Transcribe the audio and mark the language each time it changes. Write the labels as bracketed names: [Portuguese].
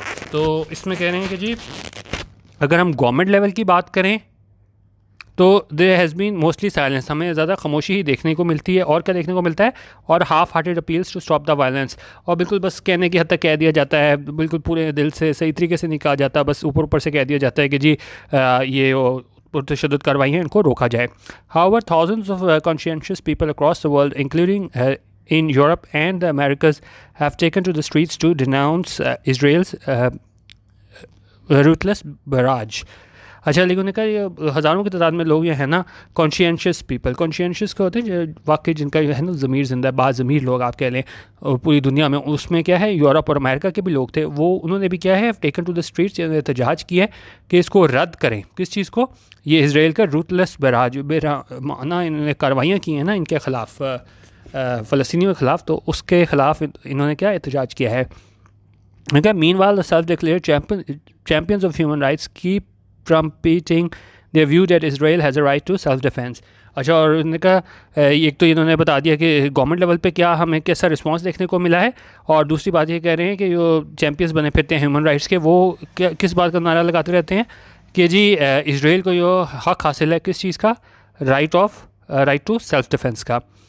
[Urdu] تو اس میں کہہ رہے ہیں کہ جی اگر ہم گورنمنٹ لیول کی بات کریں تو [English] there has been mostly silence, [Urdu] ہمیں زیادہ خاموشی ہی دیکھنے کو ملتی ہے. اور کیا دیکھنے کو ملتا ہے, اور [English] half hearted appeals to stop the violence, [Urdu] اور بالکل بس کہنے کی حد تک کہہ دیا جاتا ہے, بالکل پورے دل سے صحیح طریقے سے نہیں کہا جاتا, بس اوپر سے کہہ دیا جاتا ہے کہ جی یہ پرتشدد کارروائی ہیں ان کو روکا جائے. [English] However, thousands of conscientious people across the world, including in Europe and the Americas, have taken to the streets to denounce Israel's ruthless barrage. [Urdu] اچھا لیکن انہوں نے کہا یہ ہزاروں کی تعداد میں لوگ یہ ہیں نا [English] conscientious people, [Urdu] کانشینشیس کا ہوتے ہیں جو واقعی جن کا جو ہے نا ضمیر زندہ ہے, بعض ضمیر لوگ آپ کہہ لیں پوری دنیا میں. اس میں کیا ہے یورپ اور امریکہ کے بھی لوگ تھے, وہ انہوں نے بھی کیا ہے [English] taken to the streets, [Urdu] یعنی احتجاج کیا ہے کہ اس کو رد کریں. کس چیز کو, یہ اسرائیل کا [English] ruthless barrage [Urdu] بے رحمانہ انہوں نے کارروائیاں کی ہیں نا ان کے خلاف, فلسطینیوں کے خلاف, تو اس کے خلاف انہوں نے کیا احتجاج کیا ہے. [English] Meanwhile the self-declared champions of human rights keep trumpeting their view that Israel has a right to self-defense. [Urdu] اچھا اور انہوں نے کہا ایک تو انہوں نے بتا دیا کہ گورنمنٹ لیول پہ کیا ہمیں کیسا رسپانس دیکھنے کو ملا ہے, اور دوسری بات یہ کہہ رہے ہیں کہ جو چیمپئنز بنے پھرتے ہیں ہیومن رائٹس کے, وہ کس بات کا نعرہ لگاتے رہتے ہیں کہ جی اسرائیل کو جو حق حاصل ہے کس چیز کا, [English] right to self defence [Urdu] کا.